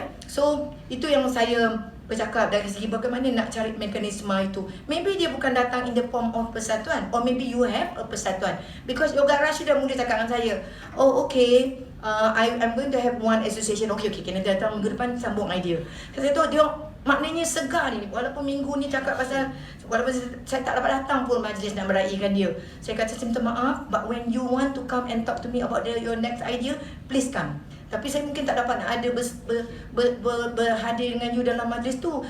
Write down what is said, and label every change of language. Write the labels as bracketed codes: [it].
[ms] So itu yang saya bercakap dari segi bagaimana nak cari mekanisme itu. [en] Maybe [ms] dia bukan datang [en] in the form of persatuan, or maybe you have a persatuan. Because Yoga Rush [ms] sudah mula cakap dengan saya, [en] oh okay, I'm going to have one association. [ms] Okay, kena datang minggu depan sambung idea. Saya tahu dia maknanya segar ni, walaupun minggu ni cakap pasal, walaupun saya tak dapat datang pun majlis nak meraihkan dia. Saya kata saya minta maaf, [en] but when you want to come and talk to me about your next idea, please come. [ms] Tapi saya mungkin tak dapat nak ada berhadir dengan you dalam majlis tu.